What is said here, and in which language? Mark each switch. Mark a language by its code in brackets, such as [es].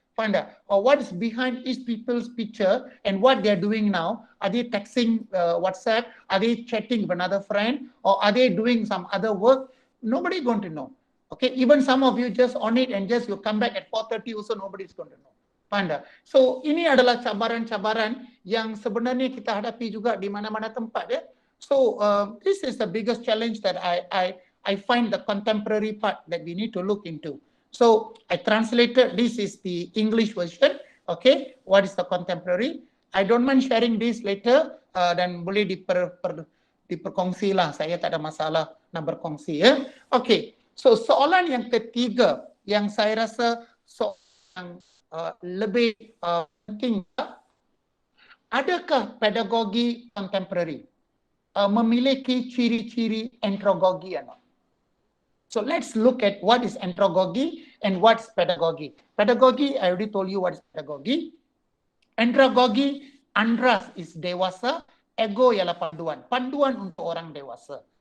[en] Find out what is behind each people's picture and what they are doing now. Are they texting WhatsApp? Are they chatting with another friend? Or are they doing some other work? Nobody going to know. Okay, even some of you just on it and just you come back at 4:30 also nobody is going to know. [ms] Faham? So ini adalah cabaran-cabaran yang sebenarnya kita hadapi juga di mana-mana tempat ya. [en] So this is the biggest challenge that I find the contemporary part that we need to look into. So I translated, this is the English version. Okay, what is the contemporary? I don't mind sharing this later [ms] dan boleh diperkongsi lah. Saya tak ada masalah nak berkongsi ya. Okay, so soalan yang ketiga yang saya rasa soalan lebih penting, adakah pedagogi contemporary memiliki ciri-ciri andragogi atau not? [en] So let's look at what is andragogy and what's pedagogy. Pedagogy, I already told you what is pedagogy. [ms] Andragogy, andras is dewasa, ego ialah panduan. Panduan untuk orang dewasa.